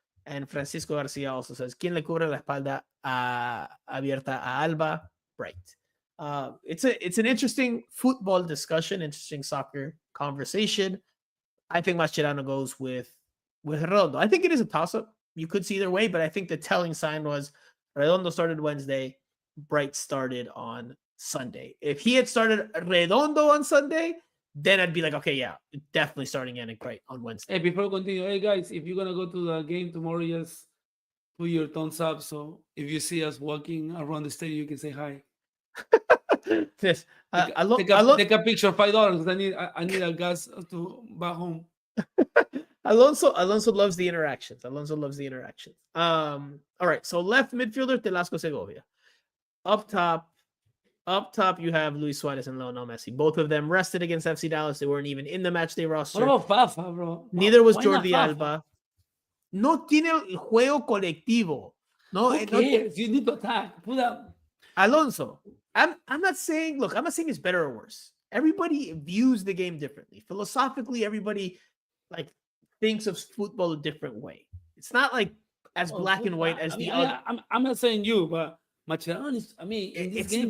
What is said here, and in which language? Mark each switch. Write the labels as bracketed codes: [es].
[en] And Francisco Garcia also says, [es] ¿Quién le cubre la espalda abierta a Alba? [en] Bright. It's an interesting football discussion, interesting soccer conversation. I think Mascherano goes with Redondo. I think it is a toss-up. You could see either way, but I think the telling sign was Redondo started Wednesday, Bright started on Sunday. If he had started Redondo on Sunday, then I'd be like, okay, yeah, definitely starting Yannick Bright on Wednesday. Hey, before we continue, hey guys, if you're gonna go to the game tomorrow, just put your thumbs up. So if you see us walking around the stadium, you can say hi. Yes. Take a picture, $5. I need a gas to back home. Alonso loves the interactions. All right. So left midfielder, Telasco Segovia. Up top, you have Luis Suarez and Lionel Messi. Both of them rested against FC Dallas. They weren't even in the matchday roster. What about Fafa, bro? Neither was Jordi Alba. [es] No tiene el juego colectivo. [en] No, who cares? You need to attack. Put up. Alonso. I'm not saying it's better or worse. Everybody views the game differently. Philosophically, everybody like thinks of football a different way. It's not like as black and white as the other. I'm not saying you, but Mascherano is, in this game,